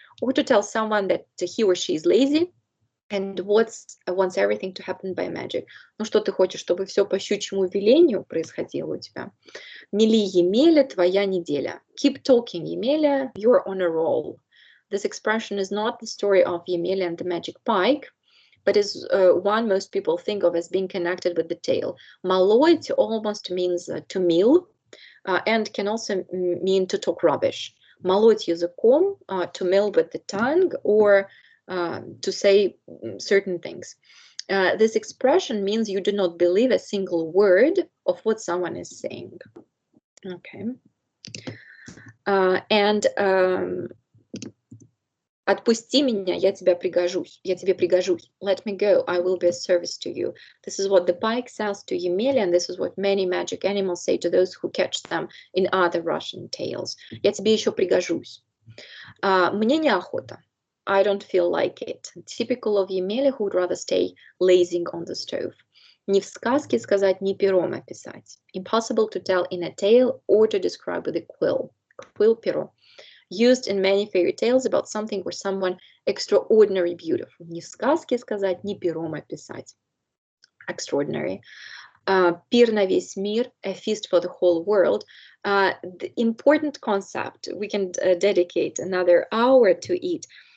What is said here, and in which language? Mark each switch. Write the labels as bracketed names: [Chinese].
[English] Or to tell someone that he or she is lazy and wants everything to happen by magic. [Russian] Ну что ты хочешь, чтобы все по щучьему велению происходило у тебя? Мели, Емеля, твоя неделя. [English] Keep talking, Yemelya, you're on a roll. This expression is not the story of Yemelya and the magic pike, but is one most people think of as being connected with the tale. Молоть almost means to mill, and can also mean to talk rubbish. [Russian] Молоть языком, [English] to mill with the tongue, or to say certain things. This expression means you do not believe a single word of what someone is saying. Okay. And [Russian] Отпусти меня, я тебе пригожусь. [English] Let me go, I will be of service to you. This is what the pike says to Емеля, and this is what many magic animals say to those who catch them in other Russian tales. [Russian] Я тебе еще пригожусь. Мне неохота. [English] I don't feel like it. Typical of Емеля, who would rather stay lazing on the stove. [Russian] Ни в сказке сказать, ни пером описать. [English] Impossible to tell in a tale or to describe with a quill. Quill, перо. Used in many fairy tales about something or someone extraordinary beautiful. [Russian] Ни в сказке сказать, ни пером описать. [English] Extraordinary. [Russian] Пир на весь мир, [English] a feast for the whole world. The important concept, we can dedicate another hour to it.